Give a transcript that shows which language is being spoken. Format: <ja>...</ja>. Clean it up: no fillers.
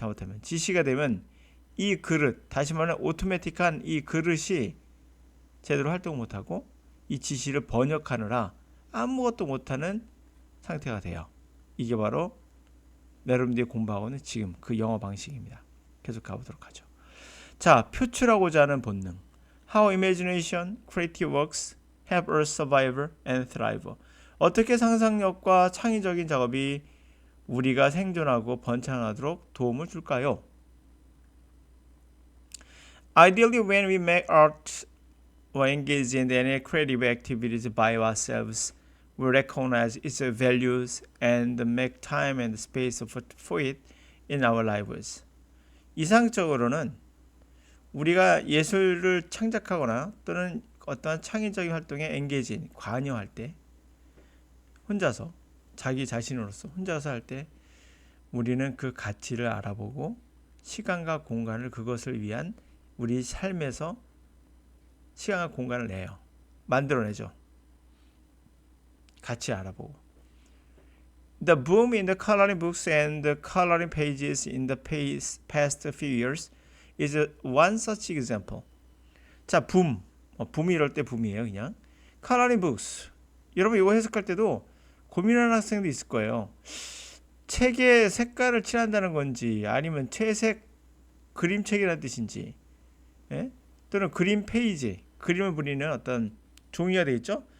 <ko>잘못하면 지시가 되면 이 그릇, 다시 말하면 오토매틱한 이 그릇이 제대로 활동 못하고 이 지시를 번역하느라 아무것도 못하는 상태가 돼요. 이게 바로 여러분들이 공부하고는 지금 그 영어 방식입니다. 계속 가보도록 하죠. 자, 표출하고자 하는 본능.</ko> <en>How imagination, creative works help us survive and thrive.</en> <ko>어떻게 상상력과 창의적인 작업이 우리가 생존하고 번창하도록 도움을 줄까요?</ko> <en>Ideally, when we make art or engage in any creative activities by ourselves, we recognize its values and make time and space for it in our lives.</en> <ko>이상적으로는 우리가 예술을 창작하거나 또는 어떠한 창의적인 활동에 engage, 관여할 때 혼자서 자기 자신으로서 혼자서 할 때 우리는 그 가치를 알아보고 시간과 공간을 그것을 위한 우리 삶에서 시간과 공간을 내요. 만들어내죠. 같이 알아보고.</ko> <en>The boom in the coloring books and the coloring pages in the past few years is one such example.</en> <ko>자, 붐. 붐이 이럴 때 붐이에요, 그냥.</ko> <en>coloring books.</en> <ko>여러분 이거 해석할 때도 고민하는 학생도 있을 거예요. 책에 색깔을 칠한다는 건지 아니면 채색 그림책이라는 뜻인지, 예? 또는 그림 페이지, 그림을 그리는 어떤 종이가 되겠죠?</ko>